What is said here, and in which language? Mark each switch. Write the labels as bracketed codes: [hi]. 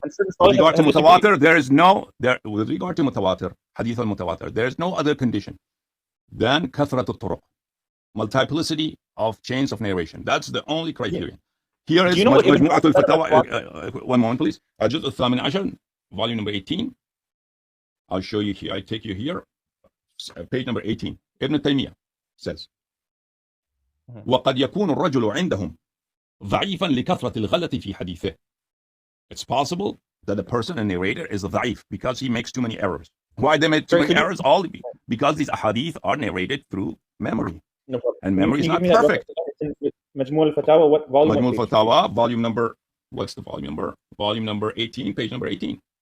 [en] With regard to mutawatir, with regard to mutawatir, hadith al-mutawatir, there is no other condition than kathrat al-turuq, multiplicity of chains of narration. That's the only criterion. Here is Majmu'at al-Fatawa. One moment, please. Juz al-Thamin Ashar, volume number 18. I'll show you here. I take you here. Page number 18. Ibn Taymiyyah says, [ar] وَقَدْ يَكُونُ الرَّجُلُ عِنْدَهُمْ ضَعِيفًا لِكَثْرَةِ الْغَلَطِ فِي حَدِيثِهِ. [en] It's possible that the person, a narrator, is ضعيف because he makes too many errors. Why they make too many errors? All because these ahadith are narrated through memory. No problem. And memory is not perfect. Majmu' al-Fatawa, what volume? Majmu' al-Fatawa, volume number, what's the volume number? Volume number 18, page number 18.